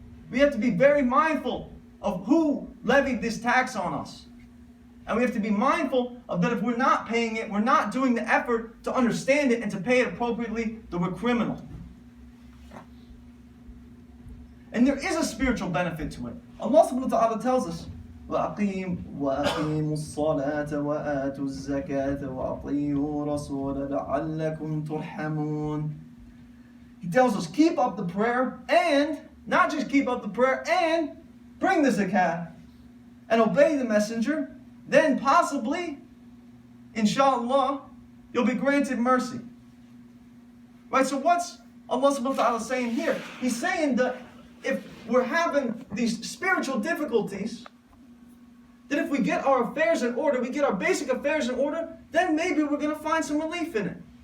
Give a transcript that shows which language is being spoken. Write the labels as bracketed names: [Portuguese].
[English] We have to be very mindful of who levied this tax on us. And we have to be mindful of that if we're not paying it, we're not doing the effort to understand it and to pay it appropriately, that we're criminal. And there is a spiritual benefit to it. [Arabic] Allah subhanahu wa ta'ala [English] tells us, [Arabic] وَأَقِيمُوا الصَّلَاةَ وَآتُوا الزَّكَاةَ وَأَطِيعُوا الرَّسُولَ لَعَلَّكُمْ تُرْحَمُونَ. [English] He tells us, keep up the prayer, and not just keep up the prayer, and bring the zakat, and obey the messenger, then possibly, inshallah, you'll be granted mercy. Right, so what's Allah subhanahu wa ta'ala saying here? He's saying that if we're having these spiritual difficulties, that if we get our affairs in order, we get our basic affairs in order, then maybe we're going to find some relief in it.